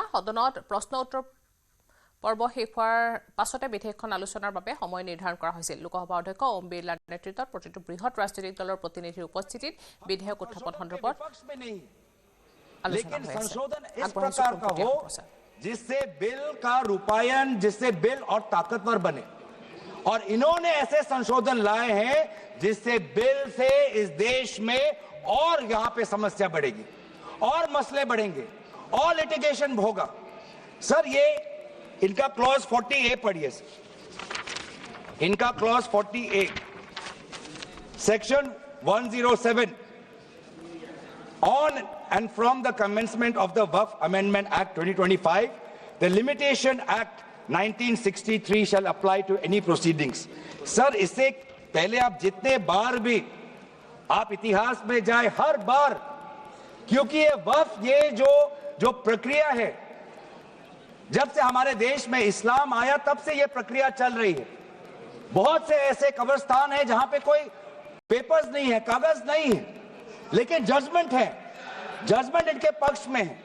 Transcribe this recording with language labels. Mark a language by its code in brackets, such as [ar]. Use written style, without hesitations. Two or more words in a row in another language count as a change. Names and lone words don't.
[as] সদনত প্ৰশ্ন উত্তৰ পৰ্ব শেষ হোৱাৰ পাছতে বিধেয়কখন আলোচনাৰ বাবে সময় নিৰ্ধাৰণ কৰা হৈছিল। লোকসভা অধ্যক্ষ ওম বিৰলাৰ নেতৃত্বত প্ৰতিটো বৃহৎ ৰাজনৈতিক দলৰ প্ৰতিনিধিৰ উপস্থিতিত বিধেয়ক উত্থাপন সন্দৰ্ভত আলোচনা হৈ আছে। [hi] जिससे बिल का रूपायन, जिससे बिल और ताकतवर बने, और इन्होंने ऐसे संशोधन लाए हैं जिससे बिल से इस देश में और यहां पे समस्या बढ़ेगी, और मसले बढ़ेंगे, और लिटिगेशन होगा। सर, ये इनका क्लॉज 40A पढ़िए सर, इनका क्लॉज 40A, सेक्शन 107, [en] on and from the commencement of the Waqf Amendment Act 2025, the Limitation Act 1963 shall apply to any proceedings. [hi] Sir, इससे पहले आप जितने बार भी आप इतिहास में जाए हर बार, क्योंकि ये वक्फ, ये जो प्रक्रिया है, जब से हमारे देश में इस्लाम आया तब से ये प्रक्रिया चल रही है। बहुत से ऐसे कब्रिस्तान हैं जहां पे कोई पेपर्स नहीं है, कागज नहीं है, लेकिन जजमेंट है, जजमेंट इनके पक्ष में है।